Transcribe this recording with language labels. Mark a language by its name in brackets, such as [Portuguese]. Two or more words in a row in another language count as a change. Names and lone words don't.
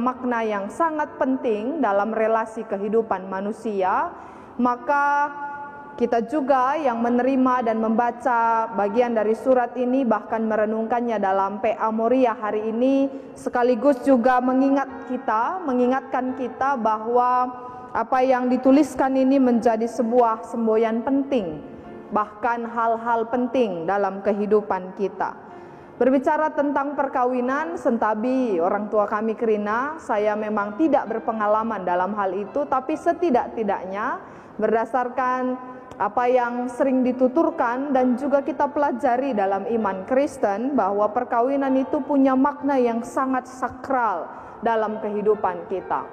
[Indonesian] makna yang sangat penting dalam relasi kehidupan manusia, maka kita juga yang menerima dan membaca bagian dari surat ini, bahkan merenungkannya dalam PA Moria hari ini, sekaligus juga mengingatkan kita bahwa apa yang dituliskan ini menjadi sebuah semboyan penting, bahkan hal-hal penting dalam kehidupan kita. Berbicara tentang perkawinan, sentabi orang tua kami Krina, saya memang tidak berpengalaman dalam hal itu, tapi setidak-tidaknya berdasarkan apa yang sering dituturkan dan juga kita pelajari dalam iman Kristen, bahwa perkawinan itu punya makna yang sangat sakral dalam kehidupan kita.